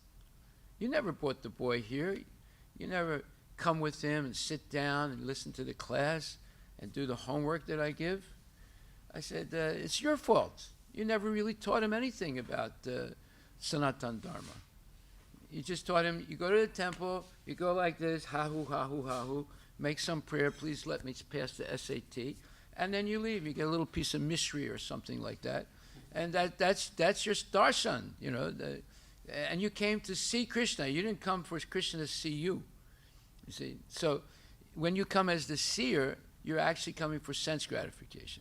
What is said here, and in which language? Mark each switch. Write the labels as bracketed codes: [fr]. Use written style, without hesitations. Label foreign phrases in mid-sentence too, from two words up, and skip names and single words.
[en] You never brought the boy here. You never come with him and sit down and listen to the class and do the homework that I give. I said, it's your fault. You never really taught him anything about Sanatan Dharma. You just taught him, you go to the temple, you go like this, ha-hoo, ha-hoo, ha-hoo, make some prayer, please let me pass the SAT, and then you leave. You get a little piece of mystery or something like that. And that's your darshan, you know. And you came to see Krishna. You didn't come for Krishna to see you. You see, so when you come as the seer, you're actually coming for sense gratification.